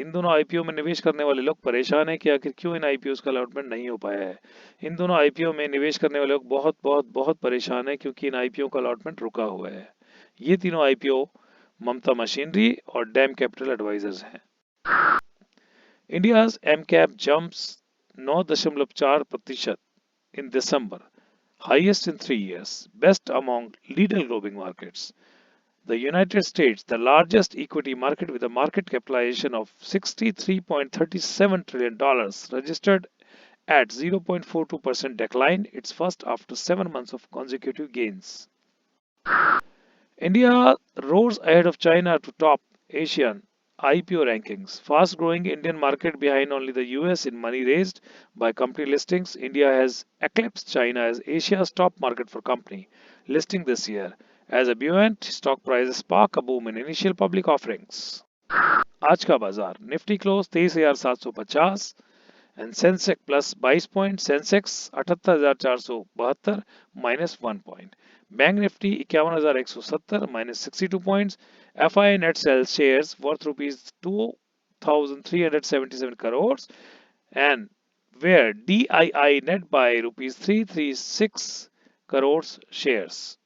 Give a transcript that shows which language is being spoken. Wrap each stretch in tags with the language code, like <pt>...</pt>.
<hi>इन दोनों आईपीओ में निवेश करने वाले लोग परेशान हैं कि आखिर क्यों इन आईपीओ का अलॉटमेंट नहीं हो पाया है। इन दोनों आईपीओ में निवेश करने वाले लोग बहुत बहुत बहुत परेशान हैं क्योंकि इन आईपीओ का अलॉटमेंट रुका हुआ है। ये तीनों आईपीओ ममता मशीनरी और डैम कैपिटल एडवाइजर्स हैं।</hi> <en>India's mcap jumps 9.4% in December, highest in 3 years, best among leader global markets. The United States, the largest equity market with a market capitalization of $63.37 trillion, registered at 0.42% decline, its first after 7 months of consecutive gains. India roars ahead of China to top Asian IPO rankings. Fast-growing Indian market behind only the US in money raised by company listings. India has eclipsed China as Asia's top market for company listing this year, as a buoyant stock prices spark a boom in initial public offerings.</en> <hi>आज का बाजार</hi> <en>Nifty close 23,750 and Sensex plus 22 point, Sensex 78,472 -1 point, bank Nifty 51,170 -62 points, FI net sell shares worth ₹2,377 crores and where DII net by ₹336 crores shares.</en>